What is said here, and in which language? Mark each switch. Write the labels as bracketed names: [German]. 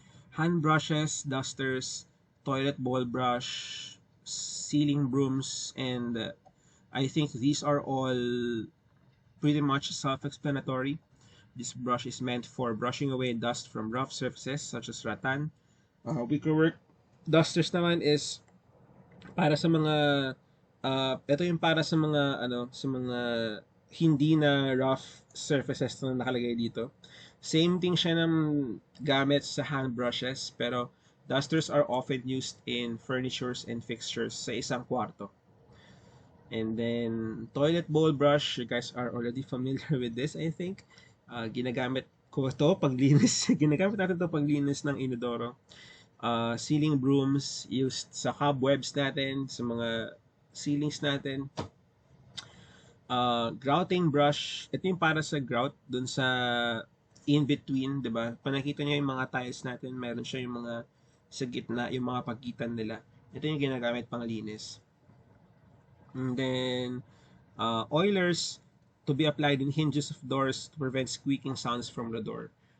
[English] Hand brushes, dusters, toilet bowl brush, ceiling brooms, and I think these are all pretty much self-explanatory. This brush is meant for brushing away dust from rough surfaces such as rattan. [Filipino] Wickerwork dusters naman is para sa mga ito yung para sa mga hindi na rough surfaces na nakalagay dito. [English] Same thing [Filipino] siya ng gamit sa [English] hand brushes, pero dusters are often used in furnitures and fixtures [Filipino] sa isang kwarto. [English] And then toilet bowl brush, you guys are already familiar with this, I think. [Filipino] Ginagamit ko to paglinis. Ginagamit natin to paglinis ng inodoro. [English] Ceiling brooms used [Filipino] sa cobwebs natin, sa mga ceilings natin. Grouting brush, ito yung para sa grout dun sa in-between, diba? Panakita nyo yung mga tiles natin, meron siya yung mga sa gitna, yung mga pagitan nila. Ito yung ginagamit pang linis. [English] And then, oilers to be applied in hinges of doors to prevent squeaking sounds from the door.